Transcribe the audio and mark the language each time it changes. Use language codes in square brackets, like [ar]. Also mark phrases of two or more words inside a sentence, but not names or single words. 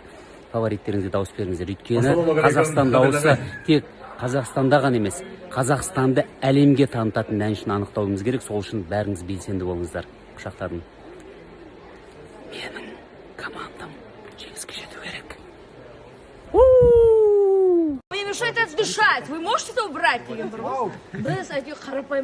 [kk] Фавориттеріңізге дауыс беріңіздер. Өйткені Қазақстан дауысы тек Қазақстанда ғана емес, Қазақстанды әлемге танытатын әншіні анықтауымыз керек. Сол үшін бәріңіз белсенді болыңыздар. Құшақтадым. Менің командам жеңіске жету керек. [ru] Мне мешает это дышать. Вы можете это убрать?